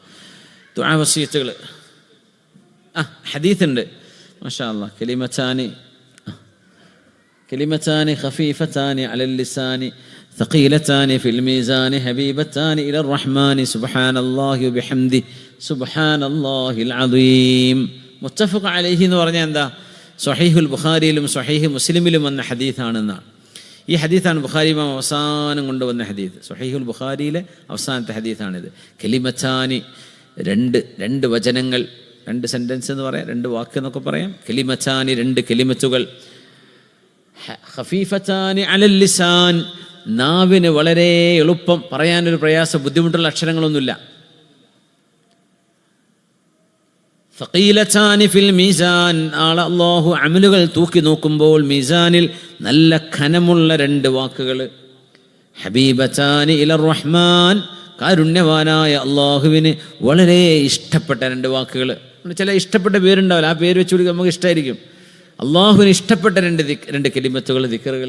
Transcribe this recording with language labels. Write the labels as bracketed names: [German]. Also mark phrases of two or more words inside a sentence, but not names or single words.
[Malayalam] ദുആ വസിയത്തുകൾ ഹദീസുണ്ട് [Arabic] ما شاء الله. كلمتان خفيفتان على اللسان ثقيلتان في الميزان حبيبتان إلى الرحمن سبحان الله وبحمده سبحان الله العظيم. متفق عليه [Malayalam] എന്ന് പറഞ്ഞാൽ എന്താ? സ്വഹീഹുൽ ബുഖാരിയിലും സ്വഹീഹ് മുസ്ലിമിലും വന്ന ഹദീസാണെന്നാണ്. ഈ ഹദീസാണ് ബുഖാരി ഇമാം അവസാനം കൊണ്ടുവന്ന ഹദീസ്. സ്വഹീഹുൽ ബുഖാരിയിലെ അവസാനത്തെ ഹദീസാണിത്. കലിമത്താനി, രണ്ട് വചനങ്ങൾ, രണ്ട് സെൻറ്റൻസ് എന്ന് പറയാം, രണ്ട് വാക്ക് എന്നൊക്കെ പറയാം. കലിമത്താനി, രണ്ട് കലിമത്തുകൾ. [Arabic] خفيفتان على اللسان, [Malayalam] നാവിന് വളരെ എളുപ്പം, പറയാനൊരു പ്രയാസം, ബുദ്ധിമുട്ടുള്ള അക്ഷരങ്ങളൊന്നുമില്ല. [Arabic] ثقيلتان في الميزان, [Malayalam] നാളെ അല്ലാഹു അമലുകൾ തൂക്കി നോക്കുമ്പോൾ മീസാനിൽ നല്ല ഖനമുള്ള രണ്ട് വാക്കുകൾ. [Arabic] حبيبتان إلى الرحمن, [Malayalam] കാരുണ്യവാനായ അള്ളാഹുവിന് വളരെ ഇഷ്ടപ്പെട്ട രണ്ട് വാക്കുകൾ. ചില ഇഷ്ടപ്പെട്ട പേരുണ്ടാവില്ല, ആ പേര് വെച്ച് കൊടുക്കുക നമുക്ക് ഇഷ്ടമായിരിക്കും. അള്ളാഹുവിന് ഇഷ്ടപ്പെട്ട രണ്ട് കലിമത്തുകൾ, ദിക്റുകൾ.